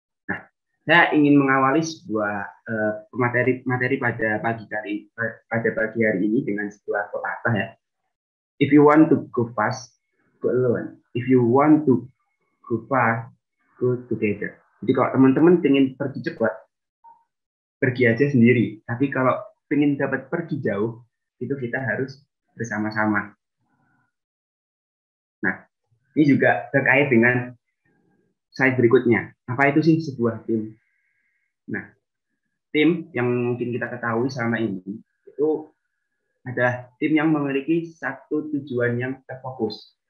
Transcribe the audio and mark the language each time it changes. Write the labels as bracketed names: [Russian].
[Indonesian] Nah, saya ingin mengawali sebuah materi pada pagi hari ini dengan sebuah pepatah ya. [English] If you want to go fast, go alone. If you want to go far, go together. [Indonesian] Jadi kalau teman-teman ingin pergi cepat, pergi aja sendiri. Tapi kalau ingin dapat pergi jauh, itu kita harus bersama-sama. Nah, ini juga terkait dengan slide berikutnya. Apa itu sih sebuah tim? Nah, tim yang mungkin kita ketahui selama ini itu adalah tim yang memiliki satu tujuan yang terfokus.